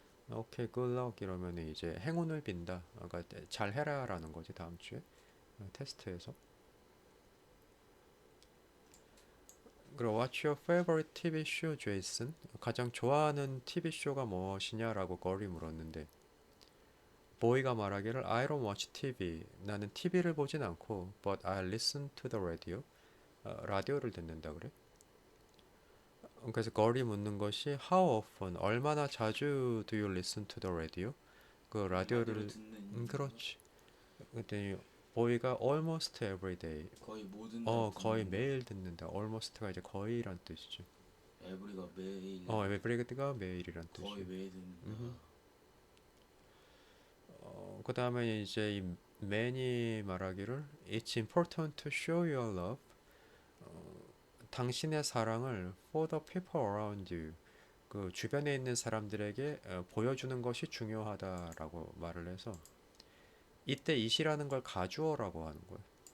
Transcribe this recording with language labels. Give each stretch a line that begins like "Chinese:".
Korean: 오케이,
English: good luck
Korean: 이러면 이제 행운을 빈다. 그러니까 잘 해라라는 거지 다음 주에 테스트에서.
English: 그리고 What's your favorite TV show, Jason?
Korean: 가장 좋아하는 TV 쇼가 무엇이냐라고 거리 물었는데 보이가 말하기를
English: I don't watch TV.
Korean: 나는 TV를 보진 않고
English: but I listen to the radio.
Korean: 라디오를 듣는다 그래. 그래서 거리 묻는 것이
English: how often
Korean: 얼마나 자주
English: do you listen to the radio?
Korean: 그 라디오를 라디오를 듣는 건가? 그렇지. 그랬더니 보이가
English: almost every day.
Korean: 거의 모든 날 거의 듣는다. 매일 듣는다. almost가 이제 거의란 뜻이죠. 에브리가 매일 every가 매일이란 거의 뜻이에요. 매일 듣는다. 그 다음에 이제 이 man이 말하기를
English: It's important to show your love.
Korean: 당신의 사랑을
English: for the people around you.
Korean: 그 주변에 있는 사람들에게 보여주는 것이 중요하다라고 말을 해서 이때 it이라는 걸 가주어라고 하는 거예요.